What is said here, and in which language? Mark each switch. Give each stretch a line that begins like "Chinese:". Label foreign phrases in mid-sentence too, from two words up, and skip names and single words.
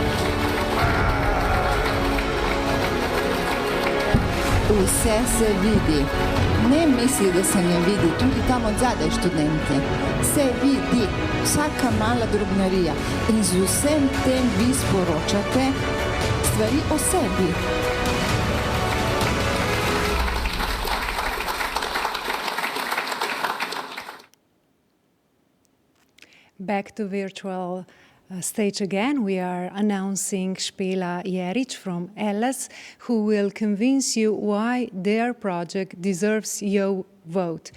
Slovenian: Vse se vidi. Ne misli, da se ne vidi, tudi tam od zadaj študenti. Se vidi, vsaka mala drobnarija. In z vsem tem vi sporočate stvari o sebi.
English: Back to virtual stage again. We are announcing Špela Jerič from LS, who will convince you why their project deserves your vote.